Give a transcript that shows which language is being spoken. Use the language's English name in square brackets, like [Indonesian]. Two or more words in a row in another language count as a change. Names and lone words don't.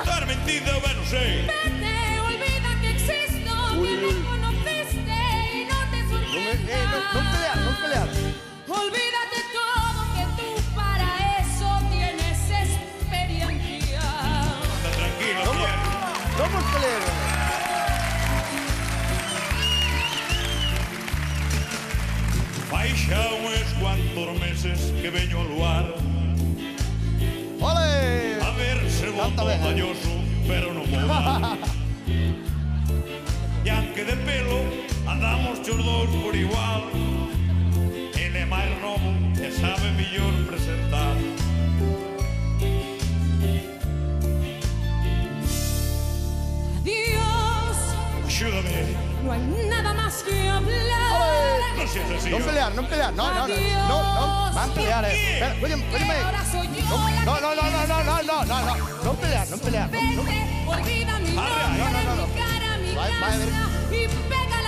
[Galician] Dar mentida, ben non sei. [Spanish] Vete, olvida que existo, que me conociste y no te sorprendas. No pelear, no pelear. Olvídate todo que tú para eso tienes experiencia. Está tranquilo, muller. [Galician] Vamos pelear. Hai xa uns cuantos meses que veño ao luar [Spanish] Ole! [Galician] a ver se Canta volto ben, galloso, pero non vou dar. E aunque de pelo andamos os dous por igual, ele é máis novo e sabe mellor presentar. [Spanish] Adiós, [Galician] Axúdame, [Spanish] no hay nada más que hablar. [Galician] non seas así. Non pelear, non pelear. No. Van pelear, [Spanish] Espera, óyeme. Ahora soy yo [Galician] No. Non pelear. [Spanish] Vete, olvida mi nombre, no. mi cara, mi Va a ver. casa y pega la